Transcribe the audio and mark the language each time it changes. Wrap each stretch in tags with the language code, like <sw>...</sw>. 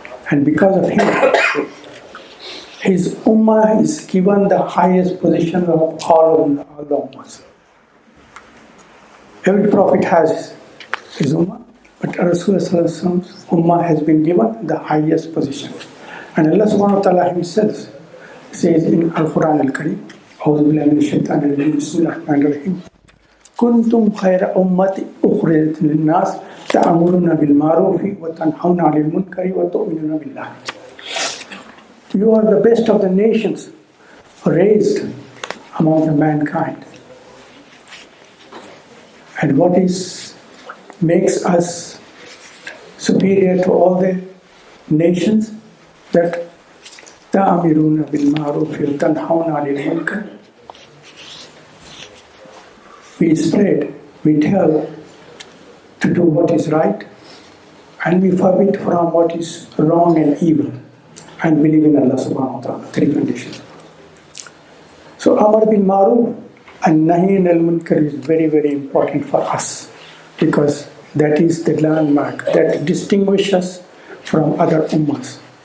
<en>And because of him, his ummah is given the highest position of all the ummahs. Every prophet has his ummah, but Rasulullah's ummah has been given the highest position. And Allah subhanahu wa ta'ala himself says in Al-Quran Al-Kareem,</en> <ar>أعوذ بالله من الشيطان الرجيم بسم الله الرحمن الرحيم كنتم خير أمة أخرجت للناس تأمرون بالمعروف وتنهون عن المنكر وتؤمنون بالله.</ar> <en>You are the best of the nations raised among the mankind. And what makes us superior to all the nations? That</en> <ar>تأمرون بالمعروف وتنهون عن المنكر.</ar> <en>We spread, we tell to do what is right, and we forbid from what is wrong and evil, and believe in Allah subhanahu wa ta'ala. 3 conditions. So Amar bil Maruf and Nahi al Munkar is very, very important for us because that is the landmark that distinguishes us from other ummahs.</en>